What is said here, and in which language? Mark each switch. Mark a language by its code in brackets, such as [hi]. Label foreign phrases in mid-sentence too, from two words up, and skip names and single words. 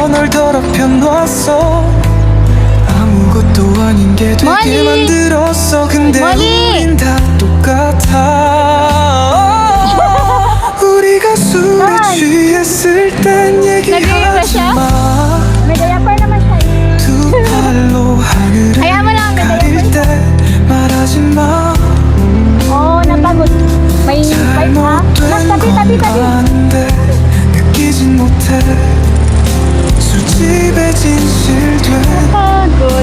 [ko] 널 더럽혀 놨어. 아무것도 아닌 게 되게 머니! 만들었어. 근데 머니! 우린 다 똑같아. 우리가 술에 취했을 땐 얘기하지 마. [tl] May diaper naman siya. [ko] 두 팔로 하늘을 [tl] Kaya mo lang, may [ko] 가릴 [tl] diaper. [ko] 때 말하지 마. [tl] Oo, napagod. May pipe ha? Mas [ko] 잘못된 [tl] tabi. [ko] 건 아는데 느끼진 못해. 술집에 진실된 [tl] Pagod.